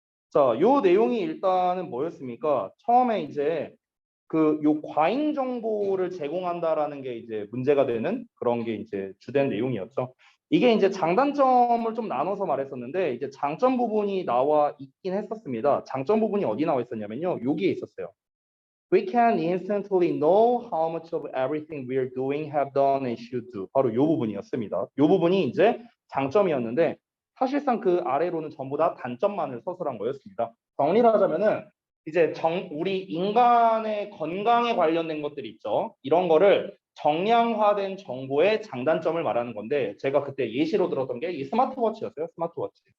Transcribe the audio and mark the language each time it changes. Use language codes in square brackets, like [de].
[ko] 자, 요 내용이 일단은 뭐였습니까? 처음에 이제 요 과잉 정보를 제공한다라는 게 이제 문제가 되는 그런 게 이제 주된 내용이었죠. 이게 이제 장단점을 좀 나눠서 말했었는데 이제 장점 부분이 나와 있긴 했었습니다. 장점 부분이 어디 나와 있었냐면요. 여기에 있었어요. [en] We can instantly know how much of everything we're doing, have done, and should do. [ko] 바로 이 부분이었습니다. 이 부분이 이제 장점이었는데 사실상 그 아래로는 전부 다 단점만을 서술한 거였습니다. 정리를 하자면은 이제 우리 인간의 건강에 관련된 것들이 있죠. 이런 거를 정량화된 정보의 장단점을 말하는 건데 제가 그때 예시로 들었던 게 이 스마트워치였어요. 스마트워치.